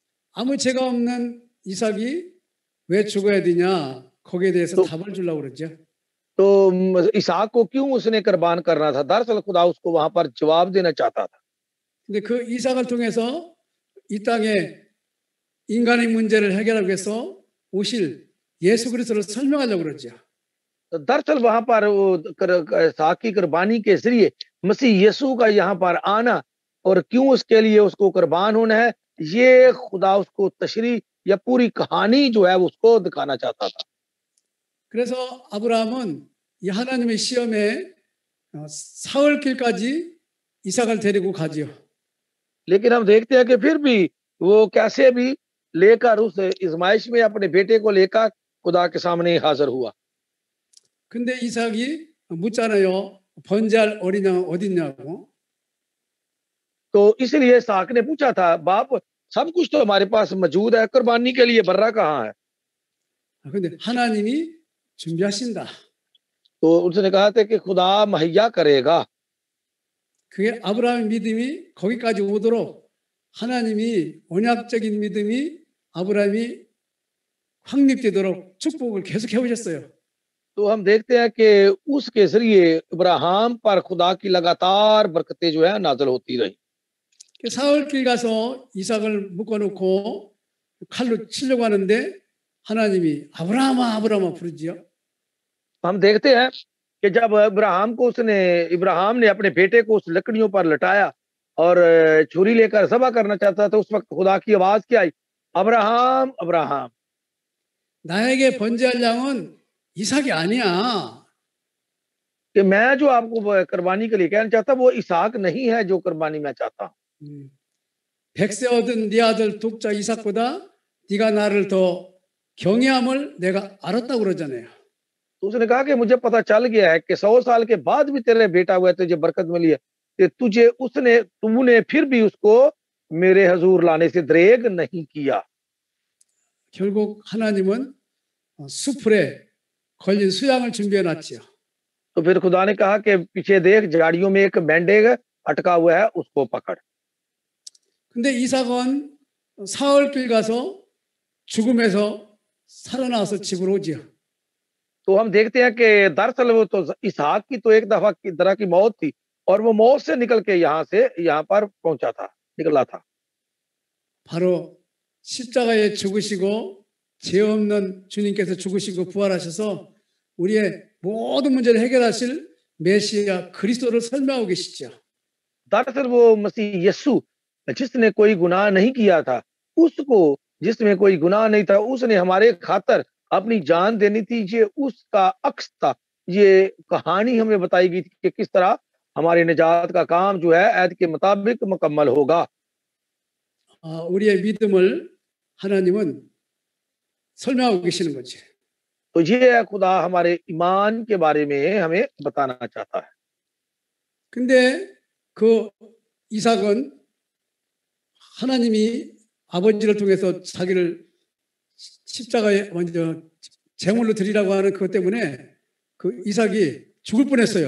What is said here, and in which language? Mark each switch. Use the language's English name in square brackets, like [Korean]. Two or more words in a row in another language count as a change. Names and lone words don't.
[Korean] 아무 죄가 없는 이삭이 왜 죽어야 되냐? 거기에 대해서 [Urdu] تو [Korean] 답을 주려고 그러죠. [Urdu] اسحاق کو کیوں اس نے قربان کرنا تھا؟ دراصل خدا اس کو وہاں پر جواب دینا چاہتا تھا. [Korean] 근데 그 이삭을 통해서 이 땅에 인간의 문제를 해결하기 위해서 오실 예수 그리스도를 설명하려고 그러죠. [Urdu] تو دراصل وہاں پر اسحاق کی قربانی کے ذریعے مسیح یسوع کا یہاں پر آنا اور کیوں اس کے لیے اس کو قربان ہونا ہے، یہ خدا اس کو تشریح یا پوری کہانی جو ہے وہ اس کو دکھانا چاہتا تھا. [Korean] 그래서 아브라함은 이 하나님의 시험에 사흘길까지 이삭을 데리고 가지요. [Urdu] لیکن ہم دیکھتے ہیں کہ پھر بھی وہ کیسے بھی لے کر اس آزمائش میں اپنے بیٹے کو لے کر خدا کے سامنے حاضر ہوا. [Korean] 근데 이삭이 묻잖아요. 번제할 어린 양 어딨냐고. [Urdu] تو اس لیے اسحاق نے پوچھا تھا، باپ سب کچھ تو ہمارے پاس موجود ہے، قربانی کے لیے برّہ کہاں ہے? [Korean] 근데 하나님이 준비하신다. [Urdu] تو اس نے کہا تھا کہ خدا مہیا کرے گا. [Korean] 그게 아브라함의 믿음이 거기까지 오도록 하나님이 언약적인 믿음이 아브라함이 확립되도록 축복을 계속 해오셨어요. [Urdu] تو ہم دیکھتے ہیں کہ اس کے ذریعے ابراہیم پر خدا کی لگاتار برکتیں جو ہے نازل ہوتی رہی. [Korean] 사흘길 가서 이삭을 묶어놓고 칼로 치려고 하는데 하나님이 아브라함아 아브라함아 부르지요. [Urdu] ہم دیکھتے ہیں کہ جب ابراہیم نے اپنے بیٹے کو اس لکڑیوں پر لٹایا اور چھری لے کر ذبح کرنا چاہتا تھا، اس وقت خدا کی آواز کیا آئی? ابراہام ابراہام. [Korean] 나에게 번제할 양은 이삭이 아니야. [Urdu] کہ میں جو آپ کو قربانی کے لیے کہنا چاہتا وہ اسحاق نہیں ہے جو قربانی میں چاہتا ہوں. [Korean] 100세 얻은 네 아들 독자 이삭보다 네가 나를 더 경외함을 내가 알았다고 그러잖아요. [Urdu] تو اس نے کہا کہ مجھے پتا چل گیا ہے کہ 100 سال کے بعد بھی تیرے بیٹا ہوا ہے، تجھے برکت ملی ہے کہ تم نے پھر بھی اس کو میرے حضور لانے سے دریغ نہیں کیا. [Korean] 결국 하나님은 수풀에 걸린 수양을 준비해 놨지요. [Urdu] تو پھر خدا نے کہا کہ پیچھے دیکھ، جھاڑیوں میں ایک مینڈک اٹکا ہوا ہے، اس کو پکڑ. [Korean] 근데 이삭은 사흘길 가서 죽음에서 살아나와서 집으로 오지요. [Urdu] تو ہم دیکھتے ہیں کہ دراصل وہ تو اسحاق کی تو ایک دفعہ کی طرح کی موت تھی اور وہ موت سے نکل کے یہاں پر پہنچا تھا، نکلا تھا. [Korean] 바로 십자가에 죽으시고 죄 없는 주님께서 죽으시고 부활하셔서 우리의 모든 문제를 해결하실 메시아 그리스도를 설명하고 계시죠. [Urdu] دراصل وہ مسیح یسوع جس نے کوئی گناہ نہیں کیا تھا، اس کو جس میں کوئی گناہ نہیں تھا، اس نے ہمارے خاطر اپنی جان دینی تھی. یہ اس کا عکس تھا. یہ کہانی ہمیں بتائی گئی تھی کہ کس طرح ہمارے نجات کا کام جو ہے عہد کے مطابق مکمل ہوگا. [Korean] 우리의 믿음을 하나님은 설명하고 계시는 거지. [Urdu] تو یہ خدا ہمارے ایمان کے بارے میں ہمیں بتانا چاہتا ہے. [Korean] 근데 그 이삭은 하나님이 아버지를 통해서 자기를 십자가에 먼저 제물로 드리라고 하는 그것 때문에 그 이삭이 죽을 뻔했어요.